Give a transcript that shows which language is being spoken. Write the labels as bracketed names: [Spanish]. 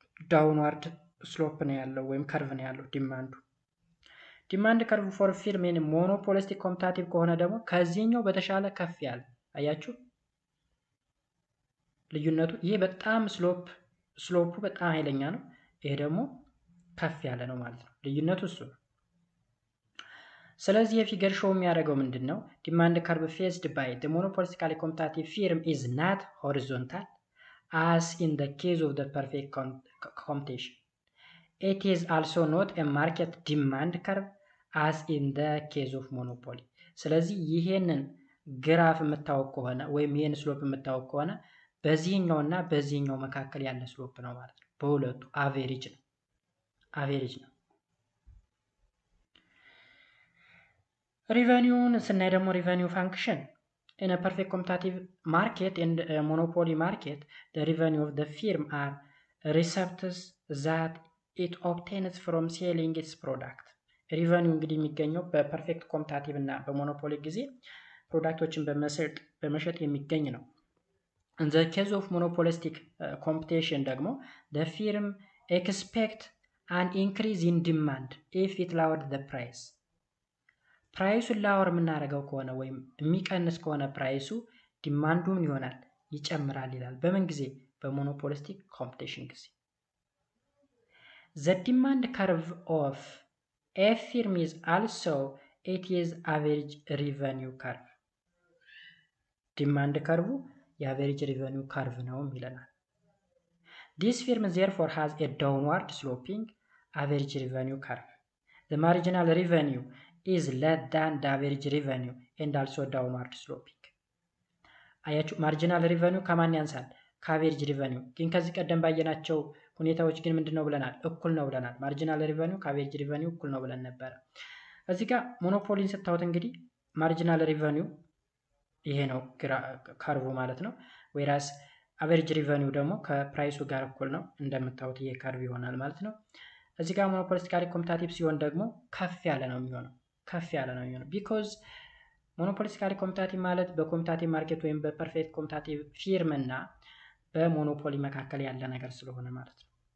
[Amharic] ዳውንዋርድ ስሎፕ ነው ያለው ወይም ከርቭ ነው ያለው ዲማንዱ። ዲማንድ ከርቭ ፎር ፊርም ሞኖፖሊስቲክ ኮምፒታቲቭ ከሆነ ደግሞ ከዚህኛው በተሻለ ከፍ ያለ አያችሁ ልዩነቱ። ይሄ በጣም ስሎፑ በጣም ኃይለኛ ነው፣ ይሄ ደግሞ ከፍ ያለ ነው ማለት ነው። ልዩነቱ እሱ ነው። ስለዚህ የፊገር ሾው የሚያደርገው ምንድን ነው? [English] ዲማንድ ከርቭ ፌዝድ ባይ ዘ ሞኖፖሊስቲካሊ ኮምፒታቲቭ ፊርም ኢዝ ናት ሆሪዞንታል as in the case of the perfect competition. It is also not a market demand curve as in the case of monopoly. [Amharic] ስለዚህ ይሄንን ግራፍ የምታወቅ ከሆነ ወይም ይሄን ስሎፕ የምታወቅ ከሆነ በዚህኛውና በዚህኛው መካከል ያለ ስሎፕ ነው ማለት ነው። በሁለቱ አቬሬጅ ነው፣ አቬሬጅ ነው። ሪቨኒውን ስናይ ደግሞ ሪቨኒው ፋንክሽን [English] in a perfect competitive market and a monopoly market, the revenue of the firm are receipts that it obtains from selling its product. revenue [Amharic] እንግዲህ የሚገኘው በፐርፌክት ኮምፒታቲቭ እና በሞኖፖሊ ጊዜ ፕሮዳክቶችን በመሸጥ የሚገኝ ነው። [English] in the case of monopolistic competition ደግሞ the firm expect an increase in demand if it lowered the price. [Amharic] ፕራይሱን ላወር የምናደርገው ከሆነ ወይም የሚቀንስ ከሆነ ፕራይሱ ዲማንዱ ምን ይሆናል? ይጨምራል ይላል። በምን ጊዜ? በሞኖፖሊስቲክ ኮምፒቲሽን ጊዜ። [English] the demand curve of a firm is also its average revenue curve. [Amharic] ዲማንድ ከርቭ የአቨሬጅ ሪቨኒው ከርቭ ነው ይለናል። [English] this firm therefore has a downward sloping average revenue curve. the marginal revenue is less than the average revenue and also downward sloping. [Amharic] አያችሁ ማርጂናል ሪቨኒው ከማን ያንሳል? ከአቨሬጅ ሪቨኒው። ግን ከዚህ ቀደም ባየናቸው ሁኔታዎች ግን ምንድነው ብለናል? እኩል ነው ብለናል። ማርጂናል ሪቨኒው ከአቨሬጅ ሪቨኒው እኩል ነው ብለን ነበር። እዚህ ጋር ሞኖፖሊን ስታዩት እንግዲህ ማርጂናል ሪቨኒው ይሄ ነው ከርቡ ማለት ነው። ወይራስ አቨሬጅ ሪቨኒው ደግሞ ከፕራይሱ ጋር እኩል ነው። እንደምታዩት ይሄ ከርቭ ይሆናል ማለት ነው። እዚህ ጋር ሞኖፖሊስቲካሊ ኮምፒታቲቭ ሲሆን ደግሞ ከፍ ያለ ነው የሚሆነው፣ ከፍ ያለ ነው የሚሆነው። ቢኮዝ ሞኖፖሊስቲካሊ ኮምፒታቲቭ ማለት በኮምፒታቲቭ ማርኬት ወይም በፐርፌክት ኮምፒታቲቭ ፊርም እና በሞኖፖሊ መካከል ያለ ነገር ስለሆነ ማለት ነው።